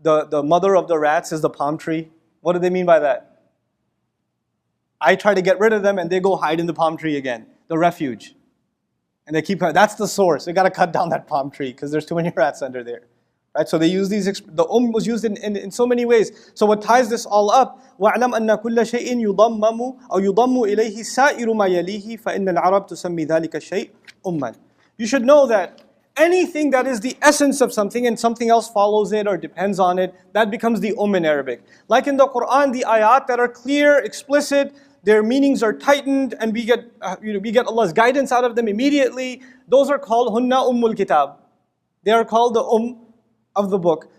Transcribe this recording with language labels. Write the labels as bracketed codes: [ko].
[en] The mother of the rats is the palm tree. What do they mean by that? I try to get rid of them and they go hide in the palm tree again, the refuge. And they keep, that's the source. We got to cut down that palm tree because there's too many rats under there. Right? So they use these, the was used in so many ways. So what ties this all up, [ar] وَاعْلَمْ أَنَّ كُلَّ شَيْءٍ يُضَمَّمُ أو يُضَمُّ إِلَيْهِ سَائِرُ مَا يَلِيهِ فَإِنَّ الْعَرَبْ تُسَمِّي ذَلِكَ الشَّيْء أُمًّا. [en] You should know that anything that is the essence of something and something else follows it or depends on it, that becomes the in Arabic. Like in the Quran, the ayat that are clear, explicit, their meanings are tightened, and we get Allah's guidance out of them immediately. Those are called hunna ummul kitab. They are called the of the book.